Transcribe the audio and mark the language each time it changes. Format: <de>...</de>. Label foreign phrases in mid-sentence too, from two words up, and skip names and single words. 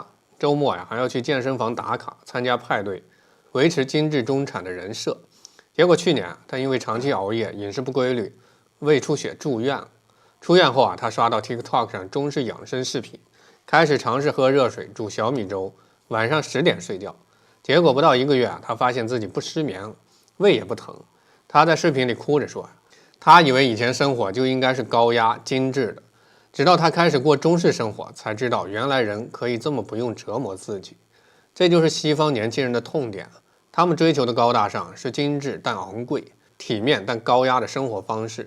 <zh>周末還要去健身房打卡，參加派對，維持精緻中產的人設。結果去年她因為長期熬夜、飲食不規律、胃出血住院了。出院後她刷到 TikTok 上中式養生視頻，開始嘗試喝熱水、煮小米粥，晚上10點睡覺。結果不到1個月她發現自己不失眠了，胃也不疼。她在視頻裡哭着說，她以為以前生活就應該是高壓精緻的，直到她開始過中式生活，才知道原來人可以這麼不用折磨自己。這就是西方年輕人的痛點，他們追求的高大上是精緻但昂貴、體面但高壓的生活方式。</zh>